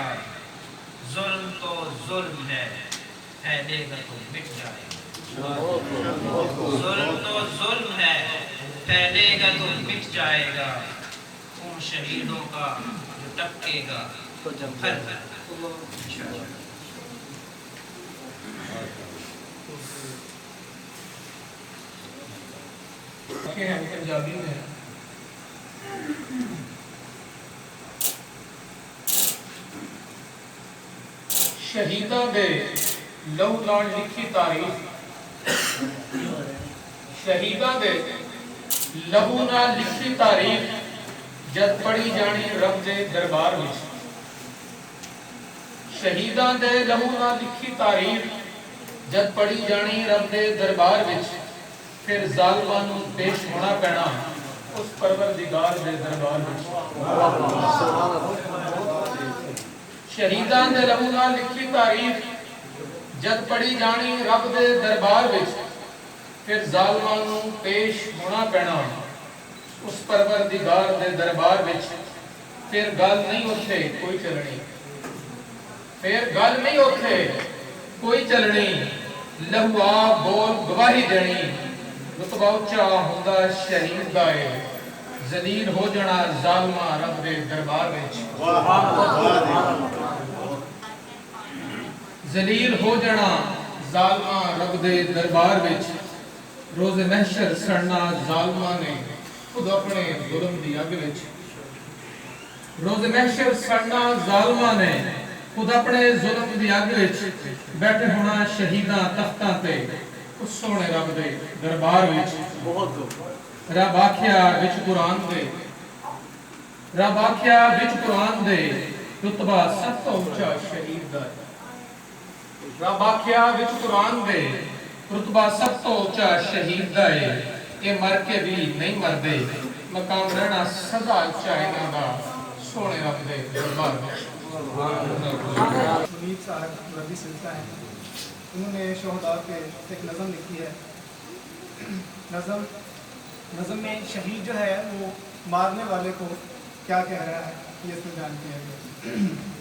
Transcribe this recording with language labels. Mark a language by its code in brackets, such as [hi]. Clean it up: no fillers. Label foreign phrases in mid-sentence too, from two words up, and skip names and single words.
[ur] ظلم تو ظلم ہے، پھیلے گا تو مٹ جائے گا، ظلم تو ظلم ہے، پھیلے گا تو مٹ جائے گا۔ خون شہیدوں کا جو ٹپکے گا تو جب بھر [pa] پنجابی میں شہیداں دے لہو نال لکھی تاریخ، شہیداں دے لہو نال لکھی تاریخ جد پڑھی جانی رب دے دربار وچ۔ شہیداں دے لہو نال لکھی تاریخ جد پڑھی جانی رب دے دربار وچ، پھر ظالماں نوں پیش ہونا پینا اس پروردگار دے دربار وچ۔ شہیداں دے لہو نال لکھی تاریخ جد پڑھی جانی رب دے دربار وچ، پھر ظالماں نوں پیش ہونا پینا اس پروردگار دے دربار وچ۔ پھر گل نہیں اتھے کوئی چلنی، پھر گل نہیں اتھے کوئی چلنی، لہو آ بول گواہی دینی، رتبہ اونچا ہوندا شہید دا اے، ذلیل ہو جانا ظالماں رب دے دربار وچ۔ ذلیل ہو جانا ظالماں رب دے دربار وچ، روز محشر سڑنا ظالماں نے خود اپنے ظلم دی اگ وچ روز محشر سڑنا ظالماں نے خود اپنے ظلم دی اگ وچ بیٹھے ہونا شہیداں تختاں تے اس سونے رب دے دربار وچ بہت رب آکھیا وچ قرآن دے رتبہ سب تو اونچا شہید دا رب آکھیا وچ قرآن دے رتبہ سب تو اونچا شہید دا ہے کہ مر کے بھی نہیں مردے مقام رہنا سدا اونچا انہاں دا سونے رب دے دربار وچ [ur] منیب صاحب ربی سلطہ ہیں، انہوں نے شہداء پہ ایک نظم لکھی ہے. نظم میں شہید جو ہے وہ مارنے والے کو کیا کہہ رہا ہے یہ اس میں جانتے ہیں.